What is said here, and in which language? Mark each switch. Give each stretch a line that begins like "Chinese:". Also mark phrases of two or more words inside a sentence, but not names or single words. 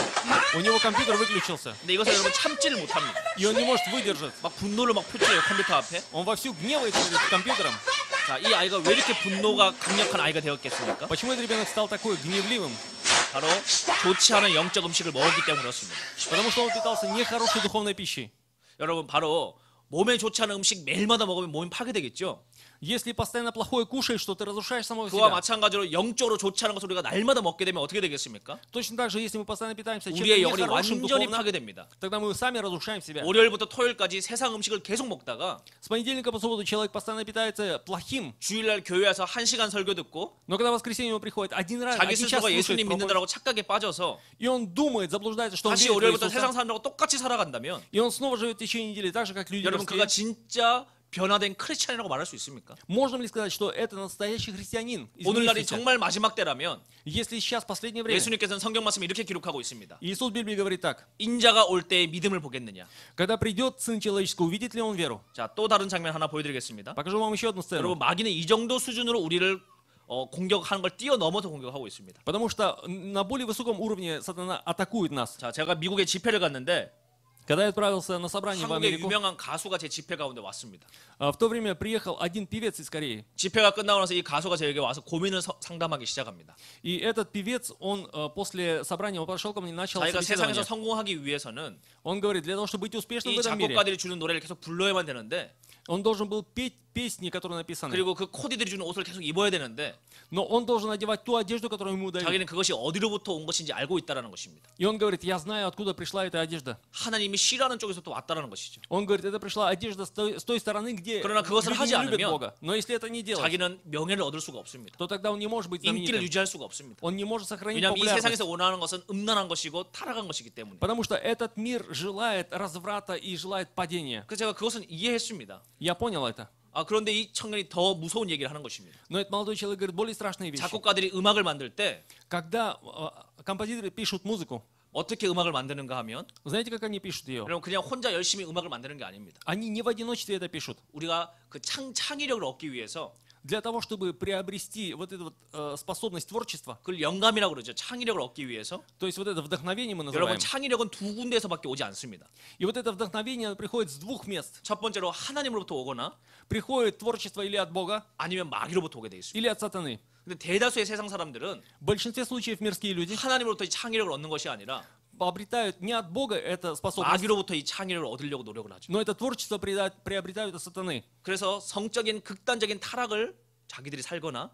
Russian: У него компьютер выключился,
Korean: 근데 이것을 여러분 참지를 못합니다.
Russian: и он не может выдержать.
Korean: 막 분노를 막 표출해요 컴퓨터 앞에.
Russian: Он вовсю гневается перед компьютером.
Korean: 자, 이 아이가 왜 이렇게 분노가 강력한 아이가 되었겠습니까?
Russian: Почему этот ребенок стал такой гневливым?
Korean: 바로 좋지 않은 영적 음식을 먹었기 때문에 그렇습니다.
Russian: Потому что он питался нехорошей духовной пищей.
Korean: 여러분 바로 몸에 좋지 않은 음식 매일마다 먹으면 몸이 파괴되겠죠.
Russian: Если постоянно плохое кушаешь, что ты разрушаешь самого
Korean: 그와
Russian: себя.
Korean: 마찬가지로 영적으로 좋지 않은 것을 우리가 날마다 먹게 되면 어떻게 되겠습니까?
Russian: Точно так же, если мы постоянно питаемся чем-то
Korean: 우리의 영혼이
Russian: нехорошим
Korean: 완전히
Russian: духовно,
Korean: 파괴됩니다.
Russian: тогда мы сами разрушаем себя.
Korean: 월요일부터 토요일까지 세상 음식을 계속 먹다가
Russian: С понедельника по субботу человек постоянно питается плохим,
Korean: 주일날 교회 와서 1시간 설교 듣고
Russian: но когда в воскресенье он приходит один
Korean: 자기
Russian: час
Korean: 스스로가
Russian: слушает
Korean: 예수님
Russian: проповедь,
Korean: 믿는다라고 착각에 빠져서
Russian: и он думает, заблуждается, что он
Korean: 다시
Russian: верит в
Korean: 월요일부터
Russian: Иисуса,
Korean: 세상 사람들하고 똑같이 살아간다면
Russian: и он снова живет в течение недели так же, как люди
Korean: 여러분 그가
Russian: мирские.
Korean: 진짜 변화된 크리스찬이라고 말할 수 있습니까?
Russian: Можем ли сказать, что это настоящий христианин?
Korean: 오늘날이
Russian: изменившийся?
Korean: 정말 마지막 때라면
Russian: Если сейчас последнее время,
Korean: 예수님께서는 성경 말씀에 이렇게 기록하고 있습니다.
Russian: Иисус в Библии говорит так:
Korean: 인자가 올 때의 믿음을 보겠느냐.
Russian: когда придет Сын Человеческий, увидит ли он веру?
Korean: 자, 또 다른 장면 하나 보여드리겠습니다.
Russian: Покажу вам еще одну сцену.
Korean: 여러분 마귀는 이 정도 수준으로 우리를 공격하는 걸 뛰어넘어서 공격하고 있습니다.
Russian: Потому что на более высоком уровне сатана атакует нас.
Korean: 자, 제가 미국에 집회를 갔는데
Russian: Когда я отправился на собрание в
Korean: 한국의
Russian: Америку,
Korean: 유명한 가수가 제 집회 가운데 왔습니다.
Russian: в то время приехал один певец из Кореи.
Korean: 집회가 끝나고 나서 이 가수가 저에게 와서 고민을 상담하기 시작합니다.
Russian: И этот певец, он после собрания, он подошел ко мне и начал
Korean: 자기가 세상에서
Russian: собеседование.
Korean: 성공하기 위해서는
Russian: Он говорит, для того, чтобы быть успешным в
Korean: 이
Russian: этом мире,
Korean: 작곡가들이 주는 노래를 계속 불러야만 되는데
Russian: он должен был петь песни, которые написаны.
Korean: 그리고 그 코디들이 주는 옷을 계속 입어야 되는데
Russian: Но он должен одевать ту одежду, которую ему дают.
Korean: 자기는 그것이 어디로부터 온 것인지 알고 있다라는 것입니다.
Russian: И он говорит, я знаю, откуда пришла эта одежда.
Korean: 하나님이 싫어하는 쪽에서 또 왔다라는 것이죠.
Russian: Он говорит, это пришла одежда с той стороны, где
Korean: 그러나 그것을
Russian: люди
Korean: 하지
Russian: не любят
Korean: 않으면
Russian: Бога. Но если это не делать,
Korean: 자기는 명예를 얻을 수가 없습니다.
Russian: то тогда он не может быть
Korean: 인기를
Russian: знаменитым.
Korean: 유지할 수가 없습니다.
Russian: Он не может сохранить
Korean: 왜냐하면 이
Russian: популярность.
Korean: 세상에서 원하는 것은 음란한 것이고 타락한 것이기 때문에.
Russian: Потому что этот мир желает разврата и желает падения.
Korean: 그래서 제가 그것은 이해했습니다.
Russian: Я понял это.
Korean: 그런데 이 청년이 더 무서운 얘기를 하는 것입니다.
Russian: Но этот молодой человек говорит более страшные вещи.
Korean: 작곡가들이 음악을 만들 때
Russian: Когда композиторы пишут музыку,
Korean: 어떻게 음악을 만드는가 하면
Russian: знаете, как они пишут ее?
Korean: 여러분 그냥 혼자 열심히 음악을 만드는 게 아닙니다.
Russian: Они не в одиночестве это пишут.
Korean: 우리가 그 창의력을 얻기 위해서
Russian: Для того, чтобы приобрести вот эту вот, способность творчества,
Korean: 그걸 영감이라고 그러죠. 창의력을 얻기 위해서.
Russian: то есть вот это вдохновение мы
Korean: 여러분
Russian: называем.
Korean: 창의력은 두 군데에서밖에 오지 않습니다.
Russian: И вот это вдохновение приходит с двух мест.
Korean: 첫 번째로 하나님으로부터 오거나
Russian: Приходит творчество или от Бога,
Korean: 아니면 마귀로부터 오게 돼 있습니다.
Russian: или от сатаны.
Korean: 근데 대다수의 세상 사람들은
Russian: В большинстве случаев мирские люди
Korean: 하나님으로부터 이 창의력을 얻는 것이 아니라
Russian: обретают не от Бога это способность,
Korean: 마귀로부터 이 창의력을 얻으려고 노력을 하죠.
Russian: но это творчество приобретают от сатаны.
Korean: 그래서 성적인 극단적인 타락을 자기들이 살거나